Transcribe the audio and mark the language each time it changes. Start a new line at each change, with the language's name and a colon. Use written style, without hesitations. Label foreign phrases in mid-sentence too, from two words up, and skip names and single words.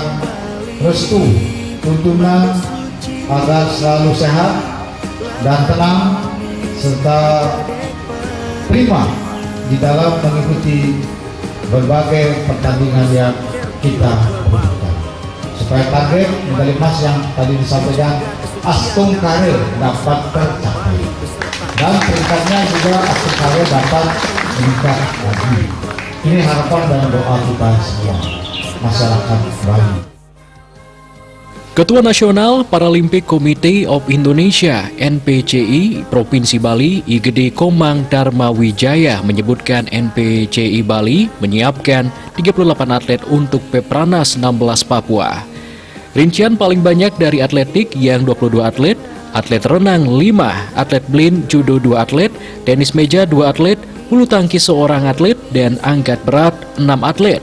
Indonesian: restu, tuntunan agar selalu sehat dan tenang serta prima di dalam mengikuti berbagai pertandingan yang kita butuhkan, supaya target medali emas yang tadi disampaikan Astung Karir dapat tercapai dan peringkatnya juga Astung Karir dapat meningkat lagi. Ini harapan dan doa kita semua masyarakat Bali. Ketua Nasional Paralimpik Komite of Indonesia (NPCI) Provinsi Bali IGD Komang Dharma Wijaya menyebutkan NPCI Bali menyiapkan 38 atlet untuk Pepranas 16 Papua. Rincian paling banyak dari atletik yang 22 atlet, atlet renang 5, atlet blind judo 2 atlet, tenis meja 2 atlet, bulu tangkis 1 atlet, dan angkat berat 6 atlet.